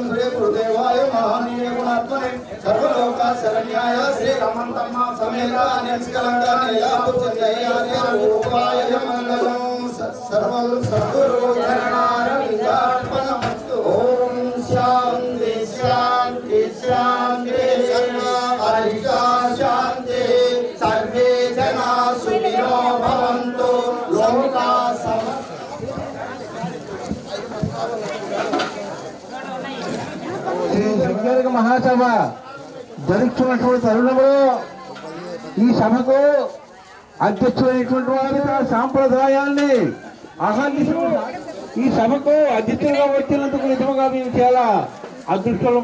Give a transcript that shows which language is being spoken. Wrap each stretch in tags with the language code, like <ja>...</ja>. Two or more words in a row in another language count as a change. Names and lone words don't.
<sa>श्री गुरुदेवाय महावीर गुणात्मने सर्वलोक शरण्याय श्री रमन्तम्म समेत निष्कलंक नीलापुत्रजयार्य रूपाय मंगलम सर्वं सद्गुरु चरणारविन्दार्पणमस्तु ओम शांति शांति शांति शांति सर्वे जना सुखिनो भवन्तु लोका</sa> <te>లింగేశ్వర మహాసభ జరుగుతున్నటువంటి తరుణంలో ఈ సభకు అధ్యక్షుడైనటువంటి వారి సాంప్రదాయాన్ని ఈ సభకు అధ్యక్షులుగా వచ్చినందుకు నిజంగా మేము చాలా అదృష్టులు.</te>